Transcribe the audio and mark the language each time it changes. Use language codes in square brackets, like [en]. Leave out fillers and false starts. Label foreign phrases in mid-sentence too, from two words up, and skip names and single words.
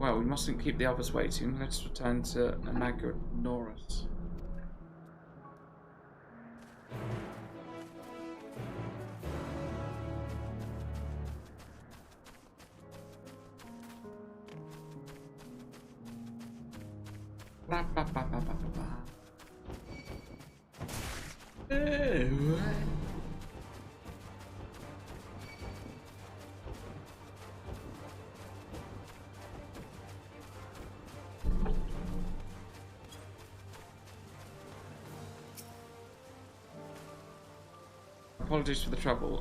[en] Well, we mustn't keep the others waiting. Let's return to Anagonoros. Ba, ba, ba, ba, ba, ba. Apologies for the trouble.